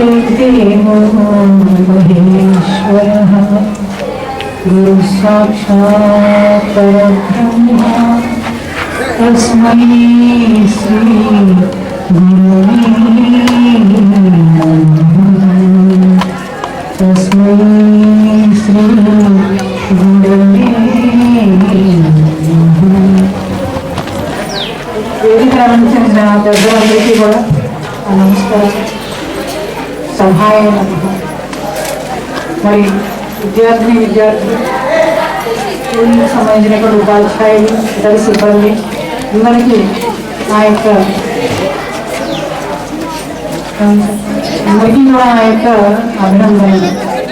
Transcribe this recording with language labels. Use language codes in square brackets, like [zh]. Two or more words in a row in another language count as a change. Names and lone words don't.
[sa] देवो महेश्वरः गुरु साक्षात् परब्रह्म तस्मै श्री गुरुवे नमः। तस्मै श्री गुरुवे [te] వేదిక ఆరంభించిన పెద్దలందరికీ కూడా నమస్కారం. సహాయ మరి విద్యార్థులు స్కూల్కి సంబంధించినటువంటి ఉపాధ్యాయులు ఇతర సిబ్బంది అందరికీ నా యొక్క అభినందనలు.